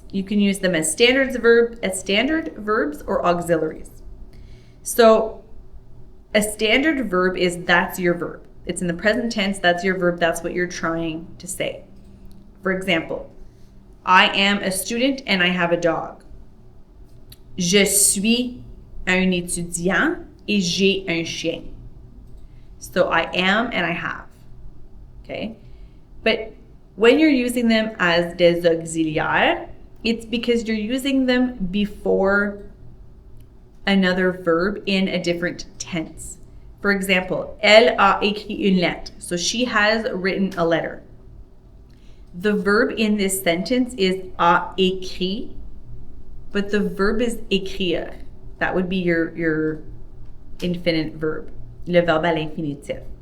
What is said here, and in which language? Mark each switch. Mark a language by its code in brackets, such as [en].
[en] You can use them as standard verbs or auxiliaries. So a standard verb is that's your verb. It's in the present tense, that's your verb, that's what you're trying to say. For example, I am a student and I have a dog. [fr] Je suis un étudiant et j'ai un chien. [en] So I am and I have. Okay? But when you're using them as des auxiliaires, it's because you're using them before another verb in a different tense. For example, [fr] elle a écrit une lettre. [en] So she has written a letter. The verb in this sentence is a écrit, but the verb is écrire. That would be your infinite verb, [fr] le verbe à l'infinitif.